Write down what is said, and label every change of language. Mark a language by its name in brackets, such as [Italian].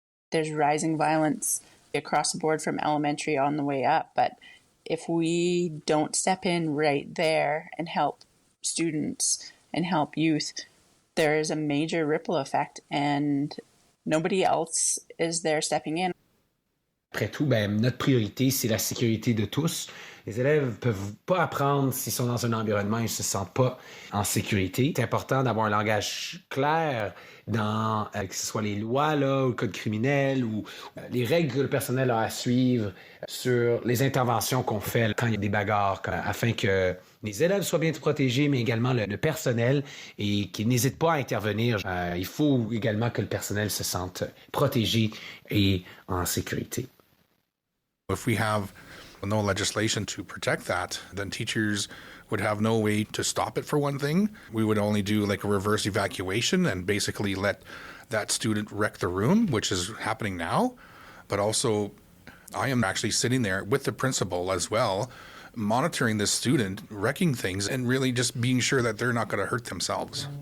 [English] There's rising violence across the board from elementary on the way up, but if we don't step in right there and help students and help youth, there is a major ripple effect and nobody else is there stepping in. [French] Après tout, notre priorité, c'est la sécurité de tous. Les élèves ne peuvent pas apprendre s'ils sont dans un environnement où ils ne se sentent pas en sécurité. C'est important d'avoir un langage clair dans que ce soit les lois, ou le code criminel, ou les règles que le personnel a à suivre sur les interventions qu'on fait quand il y a des bagarres, afin que les élèves soient bien protégés, mais également le personnel, et qu'ils n'hésitent pas à intervenir. Il faut également que le personnel se sente protégé et en sécurité. [English] If we have no legislation to protect that, then teachers would have no way to stop it, for one thing. We would only do like a reverse evacuation and basically let that student wreck the room, which is happening now. But also, I am actually sitting there with the principal as well, monitoring this student wrecking things and really just being sure that they're not going to hurt themselves.